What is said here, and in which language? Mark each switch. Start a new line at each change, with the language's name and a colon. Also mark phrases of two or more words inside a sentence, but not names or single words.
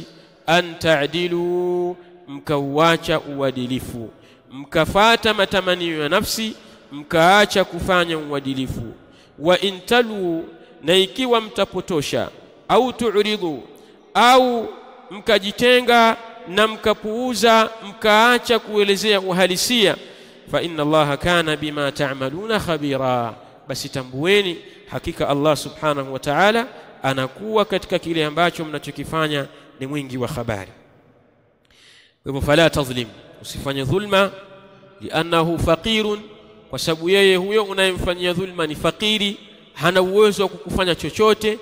Arabic: أن تعدلوا,
Swahili: mkauacha uadilifu, mkafata matamanio ya nafsi, mkaacha kufanya uadilifu.
Arabic: وإن تلووا,
Swahili: na ikiwa mtapotosha, au tu'ridu, au mkajitenga na mkapuuza, mkaacha kuelezea uhalisia,
Arabic: فإن الله كان بما تعملون خبيرا,
Swahili: basi tambueni hakika Allah
Arabic: سبحانه وتعالى
Swahili: anakuwa katika kile ambacho mnachokifanya ni mwingi wa habari. Kwa hivyo
Arabic: فلا تظلم,
Swahili: usifanye dhulma,
Arabic: لأنه فقير,
Swahili: kwa sababu yeye huyo unayemfanyia dhulma ni fakiri, hana uwezo wa kukufanya chochote.